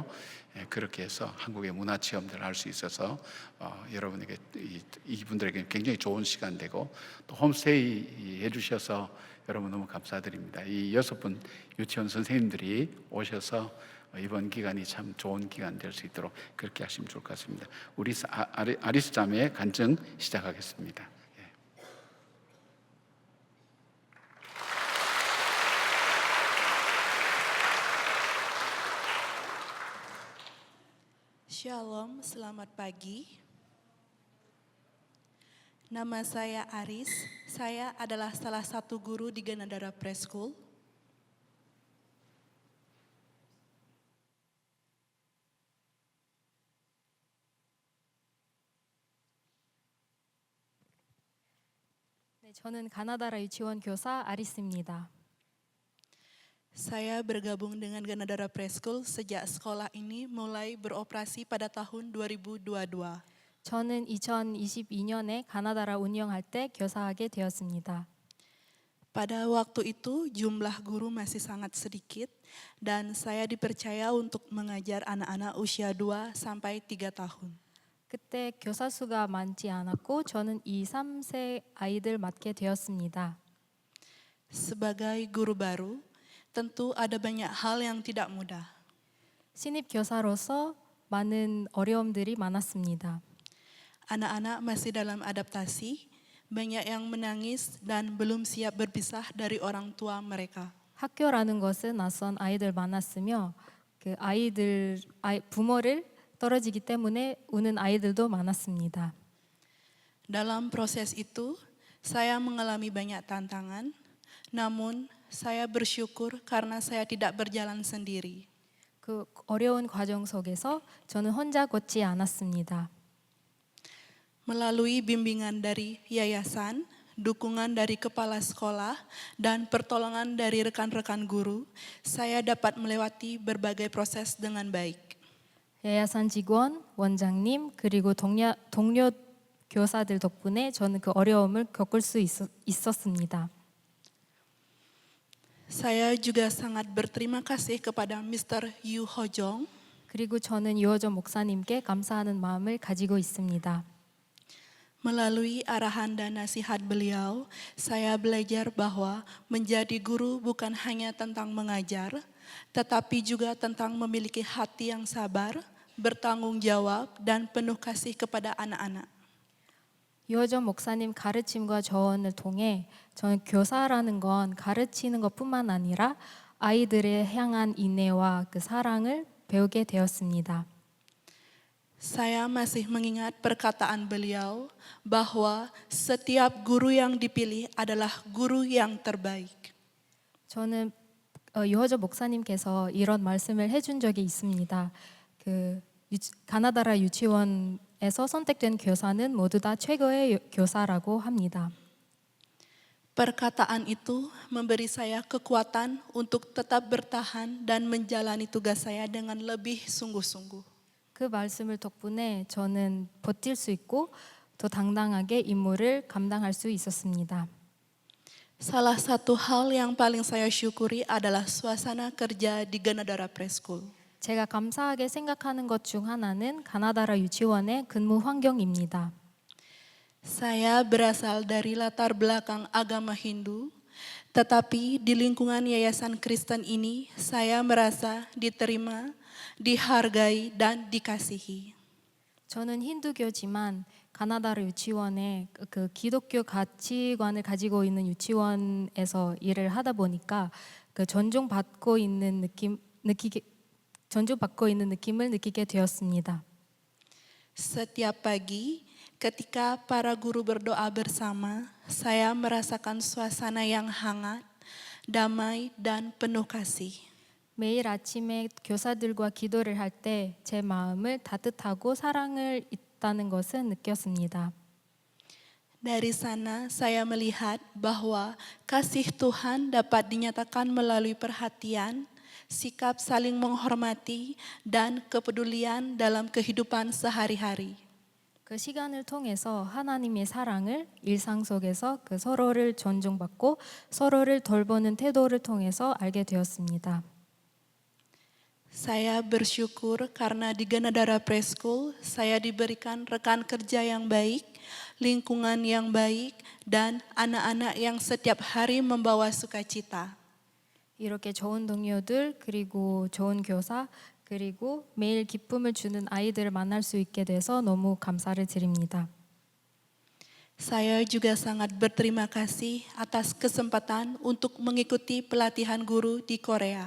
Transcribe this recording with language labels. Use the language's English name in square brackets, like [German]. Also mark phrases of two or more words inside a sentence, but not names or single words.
[Korean] 그렇게 해서 한국의 문화 체험들을 할 수 있어서 여러분에게, 이분들에게 굉장히 좋은 시간 되고, 또 홈스테이 해주셔서 여러분 너무 감사드립니다. 이 6분 유치원 선생님들이 오셔서 이번 기간이 참 좋은 기간 될 수 있도록 그렇게 하시면 좋을 것 같습니다. 우리 아리스 자매의 간증 시작하겠습니다. [Indonesian] Shalom, selamat pagi. Nama saya Aris, saya adalah salah satu guru di Ganadara Preschool. [Korean] 네, 저는 가나다라 유치원 교사 아리스입니다. [Indonesian] Saya bergabung dengan Ganadara Preschool sejak sekolah ini mulai beroperasi pada tahun 2022. [Korean] 저는 2022년에 가나다라 운영할 때 교사하게 되었습니다. [Indonesian] Pada waktu itu jumlah guru masih sangat sedikit dan saya dipercaya untuk mengajar anak-anak usia 2 sampai 3 tahun. [Korean] 그때 교사 수가 많지 않았고 저는 2, 3세 아이들 맡게 되었습니다. [Indonesian] Sebagai guru baru, tentu ada banyak hal yang tidak mudah. [Korean] 신입 교사로서 많은 어려움들이 많았습니다. [Indonesian] Anak-anak masih dalam adaptasi, banyak yang menangis dan belum siap berpisah dari orang tua mereka. [Korean] 학교라는 것은 낯선 아이들 많았으며 그 부모를 떨어지기 때문에 우는 아이들도 많았습니다. [Indonesian] Dalam proses itu, saya mengalami banyak tantangan, namun saya bersyukur karena saya tidak berjalan sendiri. [Korean] 그 어려운 과정 속에서 저는 혼자 걷지 않았습니다. [Indonesian] Melalui bimbingan dari yayasan, dukungan dari kepala sekolah, dan pertolongan dari rekan-rekan guru, saya dapat melewati berbagai proses dengan baik. [Korean] 야야산 직원, 원장님, 그리고 동료 교사들 덕분에 저는 그 어려움을 겪을 수 있었습니다. [Indonesian] Saya juga sangat berterima kasih kepada Mr. Yu Hojong. [Korean] 그리고 저는 유호정 목사님께 감사하는 마음을 가지고 있습니다. [Indonesian] Melalui arahan dan nasihat beliau, saya belajar bahwa menjadi guru bukan hanya tentang mengajar, tetapi juga tentang memiliki hati yang sabar, bertanggung jawab, dan penuh kasih kepada anak-anak. [Korean] 유호정 목사님 가르침과 조언을 통해 저는 교사라는 건 가르치는 것뿐만 아니라 아이들을 향한 인내와 그 사랑을 배우게 되었습니다. [Indonesian] Saya masih mengingat perkataan beliau bahwa setiap guru yang dipilih adalah guru yang terbaik. [Korean] 저는 유호정 목사님께서 이런 말씀을 해준 적이 있습니다. 가나다라 유치원에서 선택된 교사는 모두 다 최고의 교사라고 합니다. [Indonesian] Perkataan itu memberi saya kekuatan untuk tetap bertahan dan menjalani tugas saya dengan lebih sungguh-sungguh. [Korean] 그 말씀을 덕분에 저는 버틸 수 있고 더 당당하게 임무를 감당할 수 있었습니다. [Indonesian] Salah satu hal yang paling saya syukuri adalah suasana kerja di Ganadara Preschool. [Korean] 제가 감사하게 생각하는 것 중 하나는 가나다라 유치원의 근무 환경입니다. [Indonesian] Saya berasal dari latar belakang agama Hindu, tetapi di lingkungan Yayasan Kristen ini saya merasa diterima, dihargai, dan dikasihi. [Korean] 저는 힌두교지만 가나다라 유치원에 그 기독교 가치관을 가지고 있는 유치원에서 일을 하다 보니까 그 존중받고 있는 느낌을 느끼게 되었습니다. [Indonesian] Setiap pagi, ketika para guru berdoa bersama, saya merasakan suasana yang hangat, damai, dan penuh kasih. [Korean] 매일 아침에 교사들과 기도를 할 때 제 마음을 따뜻하고 사랑을 있다는 것을 느꼈습니다. [Indonesian] Dari sana saya melihat bahwa kasih Tuhan dapat dinyatakan melalui perhatian, sikap saling menghormati, dan kepedulian dalam kehidupan sehari-hari. [Korean] 그 시간을 통해서 하나님의 사랑을 일상 속에서 그 서로를 존중받고 서로를 돌보는 태도를 통해서 알게 되었습니다. [Indonesian] Saya bersyukur karena di Ganadara Preschool saya diberikan rekan kerja yang baik, lingkungan yang baik, dan anak-anak yang setiap hari membawa sukacita. [Korean] 이렇게 좋은 동료들 그리고 좋은 교사 그리고 매일 기쁨을 주는 아이들을 만날 수 있게 돼서 너무 감사를 드립니다. [Indonesian] Saya juga sangat berterima kasih atas kesempatan untuk mengikuti pelatihan guru di Korea.